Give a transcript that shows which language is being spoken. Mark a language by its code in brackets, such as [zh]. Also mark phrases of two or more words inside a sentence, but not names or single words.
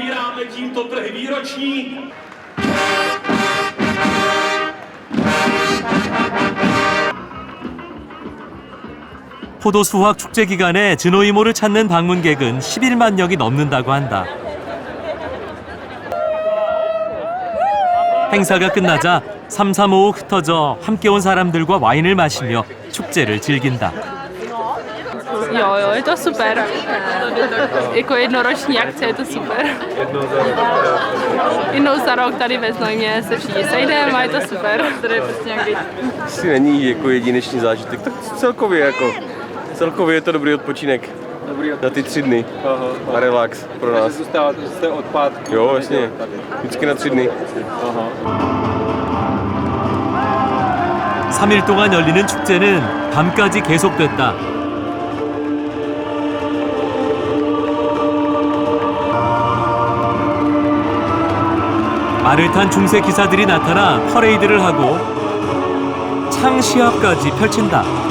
[ko] 포도 수확 축제 기간에 즈노이모를 찾는 방문객은 11만 명이 넘는다고 한다. 행사가 끝나자 삼삼오오 흩어져 함께 온 사람들과 와인을 마시며 축제를 즐긴다. [cs] Jo, je to super. Jako jednoroční akce je to super. Jednou za rok tady ve Znojmě se všichni sejdeme a je to super. Tady je prostě nějak být. Asi není jako jedinečný zážitek, tak celkově je to dobrý odpočinek. Na ty 3 dny a relax pro nás. Jste odpátky? Jo, jasně. Vždycky na 3 dny. [ko] 3일 동안 열리는 축제는 밤까지 계속됐다. 말을 탄 중세 기사들이 나타나 퍼레이드를 하고 창 시합까지 펼친다.